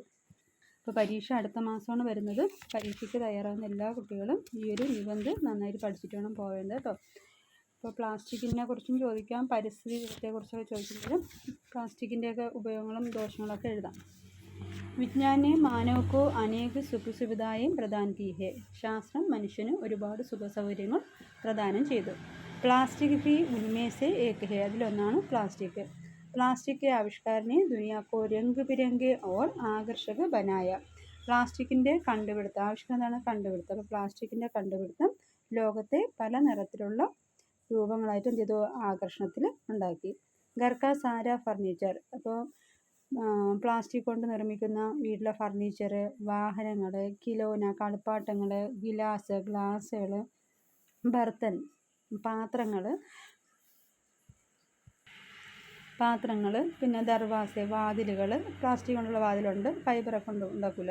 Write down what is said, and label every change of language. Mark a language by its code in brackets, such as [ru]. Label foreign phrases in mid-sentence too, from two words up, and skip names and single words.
[ml] ഇപ്പോൾ പരീക്ഷ അടുത്ത മാസമാണ് വരുന്നത്. പരീക്ഷയ്ക്ക് തയ്യാറാകുന്ന എല്ലാ കുട്ടികളും ഈ ഒരു നിബന്ധ് നന്നായിട്ട് പഠിച്ചിട്ട് വേണം പോവേണ്ടത് കേട്ടോ. ഇപ്പോൾ പ്ലാസ്റ്റിക്കിനെ കുറിച്ചും ചോദിക്കാം, പരിസ്ഥിതി ദിനത്തെക്കുറിച്ചൊക്കെ ചോദിക്കുമ്പോഴും പ്ലാസ്റ്റിക്കിൻ്റെയൊക്കെ ഉപയോഗങ്ങളും ദോഷങ്ങളൊക്കെ എഴുതാം. [hi] വിജ്ഞാൻ ने मानव को अनेक सुख सुविधाएं प्रदान की है. [ml] ശാസ്ത്രം മനുഷ്യന് ഒരുപാട് സുഖസൗകര്യങ്ങൾ പ്രദാനം ചെയ്തു. [hi] प्लास्टिक भी उनमें से एक है. [ml] അതിലൊന്നാണ് പ്ലാസ്റ്റിക്. [hi] प्लास्टिक के आविष्कार ने दुनिया को रंग बिरंगे और आकर्षक बनाया. [ml] പ്ലാസ്റ്റിക്കിൻ്റെ കണ്ടുപിടുത്തം, ആവിഷ്കാരം എന്താണ്? കണ്ടുപിടുത്തം. അപ്പോൾ പ്ലാസ്റ്റിക്കിൻ്റെ കണ്ടുപിടുത്തം ലോകത്തെ പല നിറത്തിലുള്ള രൂപങ്ങളായിട്ട് എന്ത് ചെയ്തു? ആകർഷണത്തിൽ ഉണ്ടാക്കി. [hi] घर का सारा फ़र्नीचर. [ml] അപ്പോൾ പ്ലാസ്റ്റിക് കൊണ്ട് നിർമ്മിക്കുന്ന വീട്ടിലെ ഫർണിച്ചർ, വാഹനങ്ങൾ, കിലോന, കളിപ്പാട്ടങ്ങൾ, ഗ്ലാസുകൾ, ബർത്തൻ, പാത്രങ്ങൾ, പിന്നെ ദർവാസ, വാതിലുകൾ, പ്ലാസ്റ്റിക് കൊണ്ടുള്ള വാതിലുണ്ട്, ഫൈബറൊക്കെ ഉണ്ടാക്കില്ല.